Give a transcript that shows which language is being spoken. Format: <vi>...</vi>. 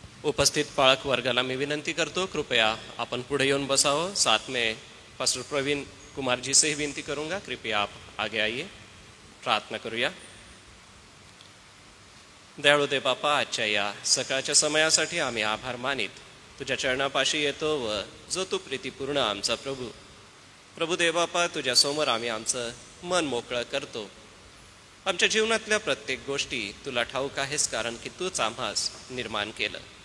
<mr>उपस्थित पाळक वर्गाला मी विनंती करतो, कृपया आपण पुढे येऊन बसाओ.</mr> <hi>साथ में पास्टर प्रवीण कुमार जी से ही विनती करूंगा, कृपया आप आगे आइए.</hi> <mr>प्रार्थना करूया. दयाळू दे बापा, आजच्या या सकाळच्या समयासाठी आम्ही आभार मानित तुझ्या चरणापाशी येतो व जो तू प्रीतीपूर्ण आमचा प्रभू दे बापा, तुझ्या समोर आम्ही आमचं मन मोकळं करतो. आमच्या जीवनातल्या प्रत्येक गोष्टी तुला ठाऊक आहेस, कारण की तूच आम्हास निर्माण केलं.</mr>